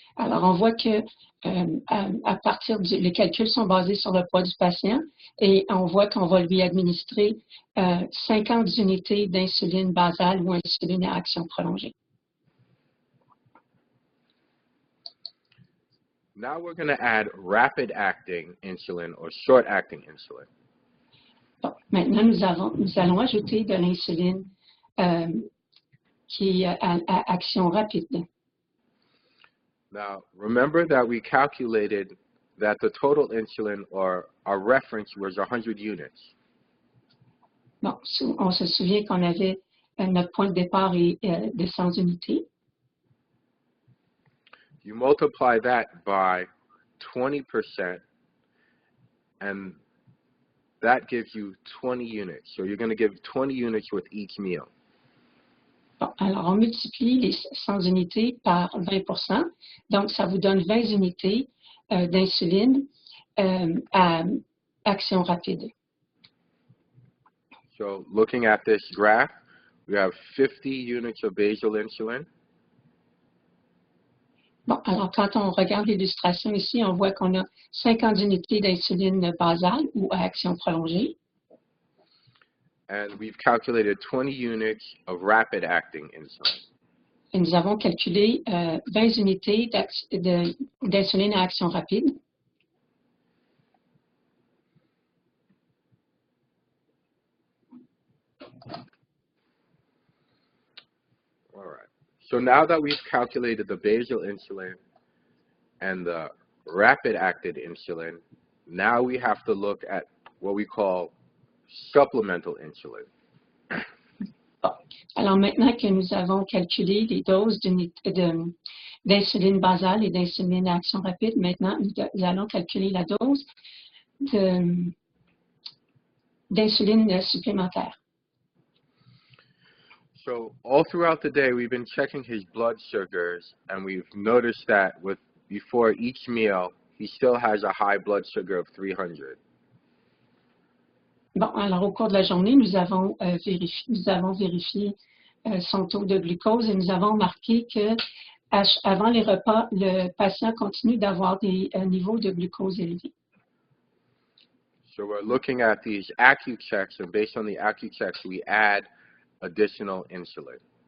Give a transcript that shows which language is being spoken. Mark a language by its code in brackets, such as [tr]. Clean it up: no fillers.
[fr] Alors, on voit que à partir les calculs sont basés sur le poids du patient et on voit qu'on va lui administrer 50 unités d'insuline basale ou insuline à action prolongée. [en] Now we're going to add rapid-acting insulin or short-acting insulin. [fr] Bon, maintenant, nous allons ajouter de l'insuline qui est à action rapide. [en] Now, remember that we calculated that the total insulin or our reference was 100 units. [fr] Bon, on se souvient qu'on avait notre point de départ est de 100 unités. [en] You multiply that by 20%, and that gives you 20 units. So you're going to give 20 units with each meal. [fr] Bon, alors, on multiplie les 100 unités par 20%. Donc, ça vous donne 20 unités d'insuline à action rapide. [en] So looking at this graph, we have 50 units of basal insulin. [fr] Bon, alors quand on regarde l'illustration ici, on voit qu'on a 50 unités d'insuline basale ou à action prolongée. [en] And we've calculated 20 units of rapid-acting insulin. [fr] Et nous avons calculé 20 unités d'insuline à action rapide. [en] All right. So now that we've calculated the basal insulin and the rapid-acted insulin, now we have to look at what we call supplemental insulin. [fr] Bon. Alors maintenant que nous avons calculé les doses d'insuline basale et d'insuline à action rapide, maintenant nous allons calculer la dose d'insuline supplémentaire. [en] So all throughout the day, we've been checking his blood sugars, and we've noticed that before each meal, he still has a high blood sugar of 300. [fr] Bon, alors au cours de la journée, nous avons vérifié son taux de glucose et nous avons remarqué que avant les repas, le patient continue d'avoir des niveaux de glucose élevés. [en] So we're looking at these AccuChecks, and based on the AccuChecks, we add additional insulin.